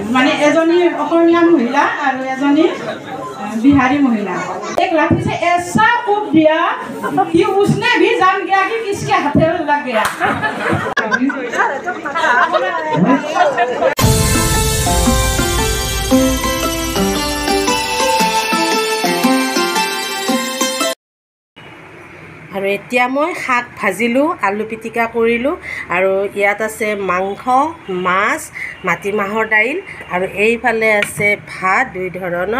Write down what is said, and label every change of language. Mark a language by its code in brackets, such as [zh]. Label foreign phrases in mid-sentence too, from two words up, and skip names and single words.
[as] মানে এজনী অসমীয়া মহিলা আৰু এজনী [hi] बिहारी महिला एक लाठी से ऐसा कूद दिया कि उसने भी जान गया कि किसके हथेली लग गया। [as] আৰু এতিয়া মই শাক ভাজিলোঁ, আলু পিটিকা কৰিলোঁ আৰু ইয়াত আছে মাংস, মাছ, মাটিমাহৰ দাইল আৰু এইফালে আছে ভাত দুই ধৰণৰ।